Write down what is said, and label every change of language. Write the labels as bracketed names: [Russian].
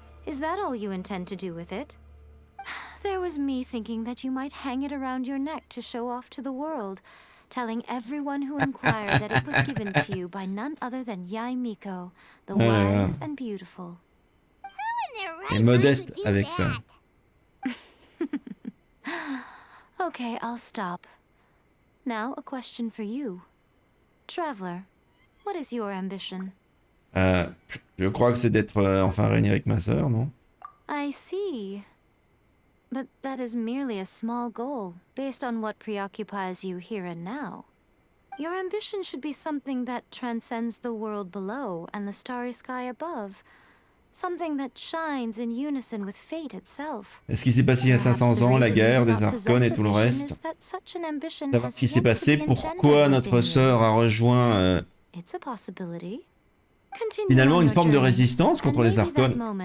[English] Is that all you intend to do with it? There was me thinking that you might hang it around your neck to show off to the world, telling everyone who inquired that it was given to you by none other than Yai Miko, the wise and beautiful. [French] Et modeste avec ça. [English] Okay, I'll stop. Now, a question for you. Traveler, what is your ambition? [French] Je crois que c'est d'être enfin réuni avec ma sœur, non? [English] I see. But that is merely a small goal, based on what preoccupies you here and now. Your ambition should be something that transcends the world below and the starry sky above. Something that shines in unison with fate itself. [French] Et ce qui s'est passé il y a 500 ans, la guerre des Arconnes et tout le reste. Savoir ce qui s'est passé, pourquoi notre sœur a rejoint [English] It's a possibility. [French] finalement une forme de résistance contre les Arconnes.